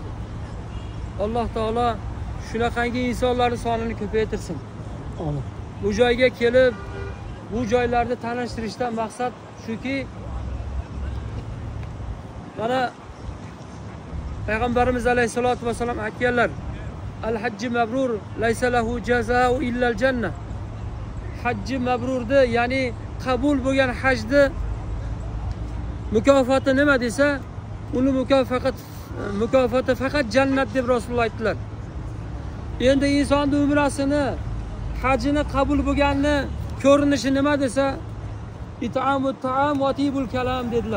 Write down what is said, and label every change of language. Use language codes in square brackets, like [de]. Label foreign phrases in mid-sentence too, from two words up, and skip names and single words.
[uz] Alloh taolo shunaqangi insonlarning sonini ko'paytirsin. Amin. Bu joyga kelib, bu joylarni tanishtirishdan maqsad shuki, mana Payg'ambarimiz alayhisolatu vasallam aytganlar: [ar] "الحج المبرور ليس له جزاء إلا الجنة." [uz] Hajji mabrurni, ya'ni qabul bo'lgan hajni mukofoti nima desa, uni mukofoti faqat jannat deb Rasululloh aytdilar. Endi insonning umrasini, hajini qabul bo'lganini ko'rinishi nima desa, [ar] إطعام الطعام وطيب الكلام [uz] dedilar.